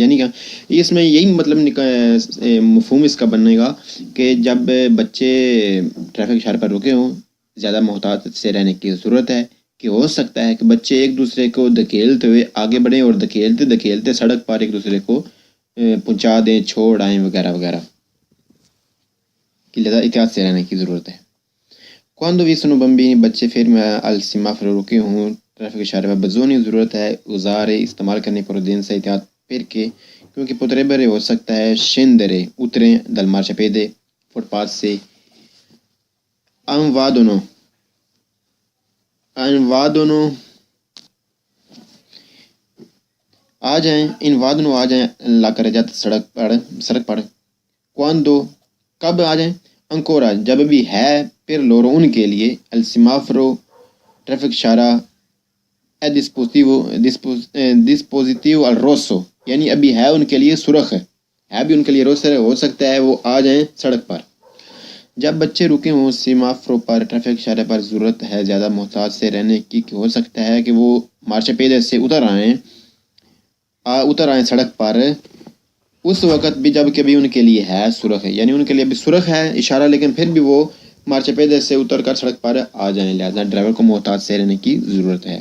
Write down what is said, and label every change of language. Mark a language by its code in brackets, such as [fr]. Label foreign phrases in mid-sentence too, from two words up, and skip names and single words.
[ur] یعنی کہ اس میں یہی مطلب مفہوم اس کا بنے گا کہ جب بچے ٹریفک اشارے پر رکے ہوں زیادہ محتاط سے رہنے کی ضرورت ہے کہ ہو سکتا ہے کہ بچے ایک دوسرے کو دھکیلتے ہوئے آگے بڑھیں اور دھکیلتے سڑک پر ایک دوسرے کو پہنچا دیں, چھوڑ آئیں وغیرہ وغیرہ, کہ لہذا احتیاط سے رہنے کی ضرورت ہے. [it] Quando vi sono bambini [ur] بچے [it] fermi al semaforo [ur] رکے ہوں ٹریفک اشارے پر بزونی ضرورت ہے usare استعمال کرنے prudenza احتیاط perché کیونکہ potrebbero ہو سکتا ہے scendere اتریں [it] dal marciapiede [ur] فٹ پاتھ سے invadono آ جائیں لا کر جاتے سڑک پر quando کب آ جائیں ancora جب بھی ہے پھر loro ان کے لیے [it] il semaforo [ur] ٹریفک اشارہ [it] è dispositivo al rosso [ur] یعنی ابھی ہے ان کے لیے سرخ ہے بھی ان کے لیے روسر ہو سکتا ہے وہ آ جائیں سڑک پر. جب بچے رکے ہوں سیمافرو پر ٹریفک اشارے پر ضرورت ہے زیادہ محتاط سے رہنے کی کہ ہو سکتا ہے کہ وہ مارچ پیدے سے اتر آئیں سڑک پر اس وقت بھی جب کہ بھی ان کے لیے ہے سرخ ہے, یعنی ان کے لیے بھی سرخ ہے اشارہ لیکن پھر بھی وہ مارچ پیدے سے اتر کر سڑک پر آ جائیں, لہذا ڈرائیور کو محتاط سے رہنے کی ضرورت ہے.